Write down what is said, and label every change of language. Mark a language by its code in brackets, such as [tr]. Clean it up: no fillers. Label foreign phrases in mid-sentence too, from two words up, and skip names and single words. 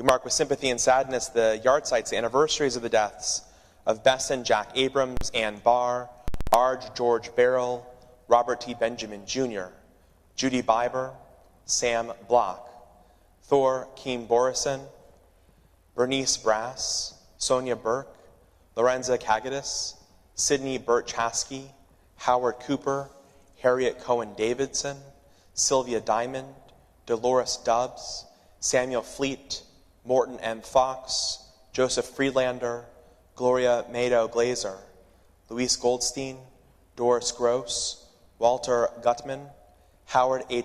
[en] We mark with sympathy and sadness the yard sites, the anniversaries of the deaths of Besson Jack Abrams, Ann Barr, Arj George Barrell, Robert T. Benjamin Jr., Judy Biber, Sam Block, Thor Keem Borison, Bernice Brass, Sonia Burke, Lorenza Kagadis, Sidney Burt Chaskey, Howard Cooper, Harriet Cohen Davidson, Sylvia Diamond, Dolores Dubbs, Samuel Fleet, Morton M. Fox, Joseph Friedlander, Gloria Mado Glazer, Luis Goldstein, Doris Gross, Walter Gutman, Howard H.